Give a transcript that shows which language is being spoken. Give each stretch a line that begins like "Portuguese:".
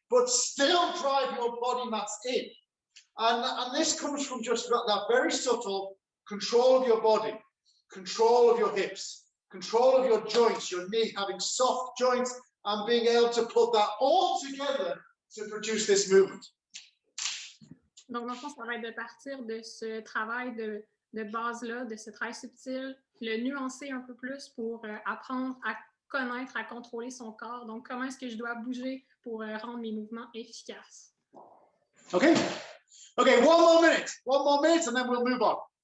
English: but still drive your body mass in. And this comes from just that very subtle control of your body, control of your hips, control of your joints, your knee, having soft joints, and being able to put that all together to produce this movement.
French: Donc, dans le fond, ça va être de partir de ce travail de base-là, de ce travail subtil, le nuancer un peu plus pour apprendre à connaître, à contrôler son corps. Donc, comment est-ce que je dois bouger pour rendre mes mouvements efficaces?
English: Okay. Okay, one more minute, and then we'll move on.